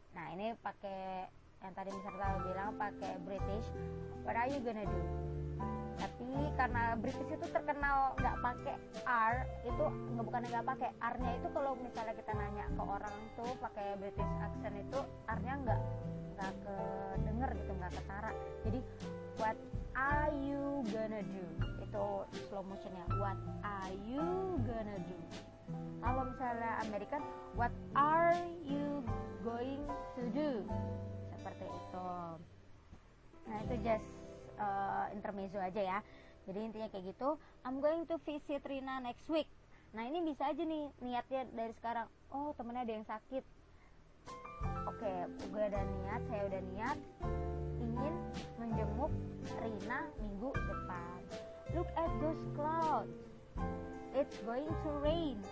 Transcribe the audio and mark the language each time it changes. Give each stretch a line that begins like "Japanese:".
Indonesian: Nah, ini pakai yang tadi misalnya bilang pakai British,
English: what are you gonna do?
Indonesian: Tapi karena British itu terkenal nggak pakai R, itu bukannya nggak pakai R-nya itu, kalau misalnya kita nanya ke orang tuh pakai British accent itu R-nya nggak kedenger gitu, nggak ketara. Jadi
English: what are you gonna do?
Indonesian: Itu slow motionnya, what are you gonna do? Kalau misalnya American,
English: what are you going to do?
Indonesian: Seperti itu. Nah, itu
English: just intermezzo
Indonesian: aja ya. Jadi intinya kayak gitu.
English: I'm going to visit Rina next week.
Indonesian: Nah, ini bisa aja nih niatnya dari sekarang. Oh, temennya ada yang sakit. Oke, saya udah niat ingin menjenguk Rina minggu depan.
English: Look at those clouds. It's going to rain.